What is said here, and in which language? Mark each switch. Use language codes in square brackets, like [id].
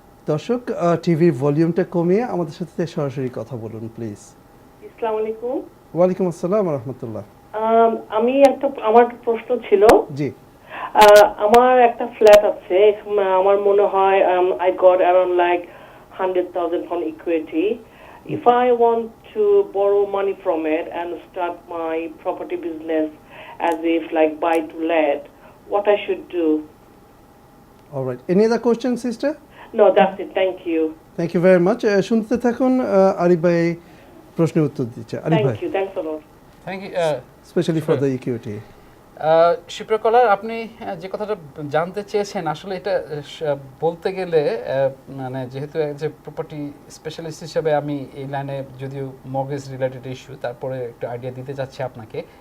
[bn] দর্শক, টিভির ভলিউমটা কমিয়ে আমাদের সাথে সরাসরি কথা বলুন প্লিজ। আসসালামু আলাইকুম। ওয়ালাইকুম আসসালাম ওয়া রাহমাতুল্লাহ। আমি আমার প্রশ্ন ছিল। জি। আমার একটা ফ্ল্যাট আছে, আমার মনে হয় [en] I got around like 100,000 pound equity. If I want to borrow money from it and start my property business as if like buy to let, what I should do? All right. Any other questions, sister? No, that's it. Thank you. Thank you very much. [bn] শুনতে থাকুন, আরিফ ভাই প্রশ্নের উত্তর দিচ্ছে। আরিফ ভাই, [en] Thank you. Thanks a lot. Thank you. Specially for the equity. [bn] শিপ্রকলার, আপনি যে কথাটা জানতে চেয়েছেন, আসলে এটা বলতে গেলে মানে যেহেতু যে প্রপার্টি স্পেশালিস্ট হিসেবে আমি এই লাইনে, যদিও মর্গেজ রিলেটেড ইস্যু, তারপরে একটু আইডিয়া দিতে চাচ্ছি আপনাকে